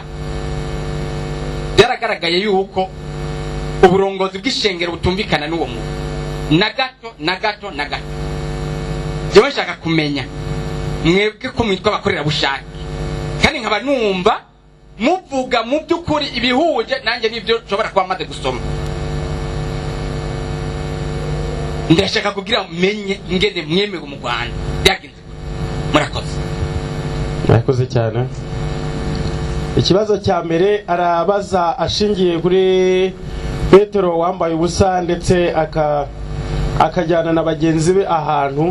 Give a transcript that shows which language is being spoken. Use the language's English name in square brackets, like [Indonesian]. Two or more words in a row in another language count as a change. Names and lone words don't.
[Rundi] Byaragaragaye yuko uburongozi bw'ishengero butumvikana n'uwo muntu na gato. Jewe nshaka kumenya mwebwe ko mwitwa abakorera bushake, kandi nkaba numva muvuga mu by'ukuri ibihuje nanjye n'ibyo nshobora kuba maze gusoma. Ndashaka kugira menye ingene mwemewe mu Rwanda byagenze. Murakoze cyane. [Kinyarwanda] Ikibazo cya mbere arabaza ashingiye kuri Petero wambaye ubusa ndetse akajyana na bagenzi be ahantu.